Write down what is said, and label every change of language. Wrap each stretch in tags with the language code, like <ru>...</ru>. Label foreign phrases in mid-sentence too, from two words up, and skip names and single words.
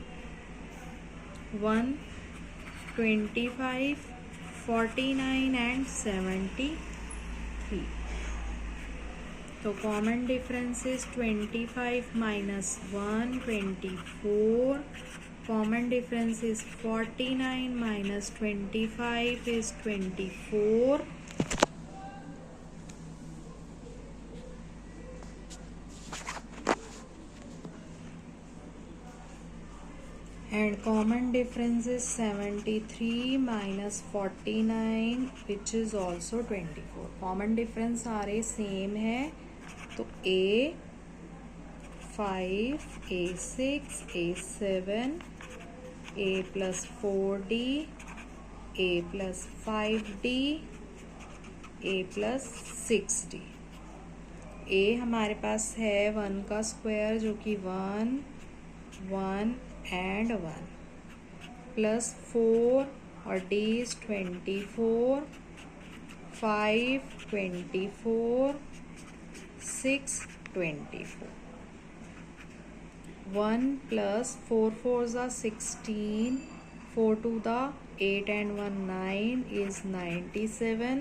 <hi>1, 25, 49 एंड 73.</hi> <en>तो common difference is 25 minus 1 24. common difference is 49 minus 25 is 24. And common difference is 73 minus 49 which is also 24. common difference</en> <hi>सारे same है, तो A 5, A6, A7,</hi> <en>A plus 4D, A plus 5D, A plus 6D.</en> <hi>A हमारे पास है 1 का स्क्वायर जो कि 1, 1</hi> <en>and 1 plus 4</en> <hi>और</hi> <en>D is 24,</en> <hi>5 24, 6 24.</hi> <en>1 plus 4 4s are 16, 4 to the 8 and 1 9 is 97.</en>